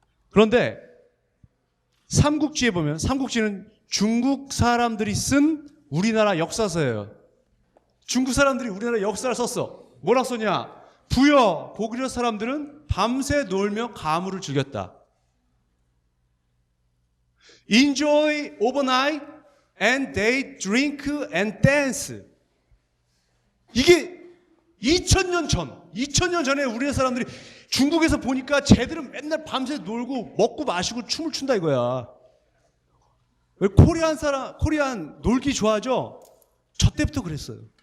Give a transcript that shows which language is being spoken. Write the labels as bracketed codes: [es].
[ko] 그런데 삼국지에 보면 삼국지는 중국 사람들이 쓴 우리나라 역사서예요. 중국 사람들이 우리나라 역사를 썼어. 뭐라고 썼냐? 부여 고구려 사람들은 밤새 놀며 가물을 즐겼다. [en] Enjoy overnight and they drink and dance. [ko] 이게 2000년 전에 우리나라 사람들이 중국에서 보니까 쟤들은 맨날 밤새 놀고 먹고 마시고 춤을 춘다 이거야. 왜 코리안 놀기 좋아하죠? 저 때부터 그랬어요.